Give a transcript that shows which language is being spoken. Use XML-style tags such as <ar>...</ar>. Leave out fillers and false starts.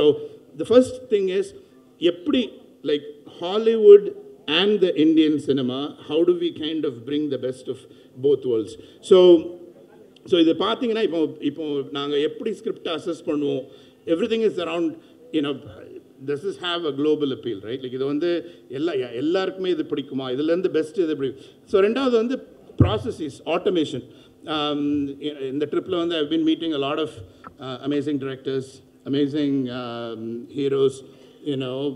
<en>So the first thing is, like Hollywood and the Indian cinema, how do we kind of bring the best of both worlds? So</en> <ta>இதை பார்த்தீங்கன்னா, இப்போ நாங்கள் எப்படி script assess பண்ணுவோம்,</ta> <en>everything is around, you know, does this have a global appeal, right?</en> <ta>Like, இது எல்லாருக்குமே இது பிடிக்குமா, இதுலேருந்து பெஸ்ட் இது பிடிக்கும். ஸோ ரெண்டாவது processes, automation.</ta> <en>In the trip I've been meeting a lot of amazing directors, amazing heroes, you know.</en>